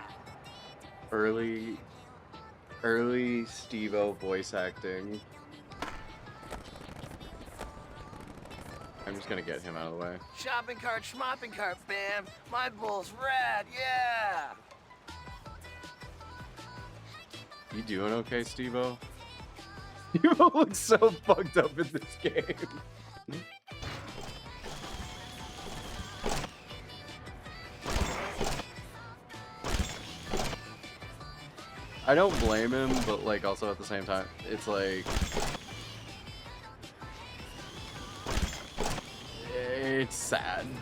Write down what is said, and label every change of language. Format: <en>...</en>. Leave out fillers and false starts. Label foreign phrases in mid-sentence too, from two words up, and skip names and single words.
<en>Early Steve-O voice acting. I'm just gonna get him out of the way. Shopping cart, schmopping cart, Bam. My bull's rad, yeah! You doing okay, Steve-O? Steve-O looks so fucked up in this game. I don't blame him, but like also at the same time, it's like it's sad.</en>